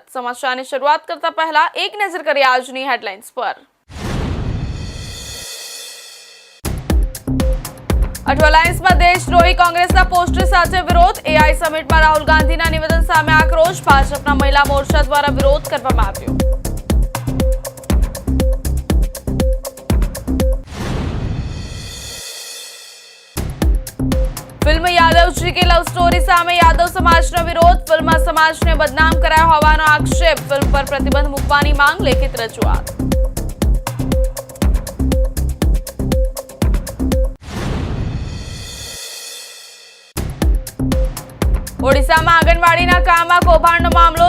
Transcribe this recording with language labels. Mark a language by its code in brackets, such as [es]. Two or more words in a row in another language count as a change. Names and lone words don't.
[gu] સમાચારની શરૂઆત કરતા પહેલા એક નજર કરીએ આજની હેડલાઇન્સ પર. અઠવાલાઇન્સમાં દેશદ્રોહી કોંગ્રેસના પોસ્ટર સાથે વિરોધ. એઆઈ સમિટમાં રાહુલ ગાંધીના નિવેદન સામે આક્રોશ. ભાજપના મહિલા મોરચા દ્વારા વિરોધ કરવામાં આવ્યો. ફિલ્મ યાદવજી કી લવ સ્ટોરી સામે યાદવ સમાજનો વિરોધ. ફિલ્મમાં સમાજને બદનામ કરાયો હોવાનો આક્ષેપ. ફિલ્મ પર પ્રતિબંધ મૂકવાની માંગ. લેખિત રજૂઆત. ઓડિશામાં આંગણવાડીના કામમાં કૌભાંડનો મામલો.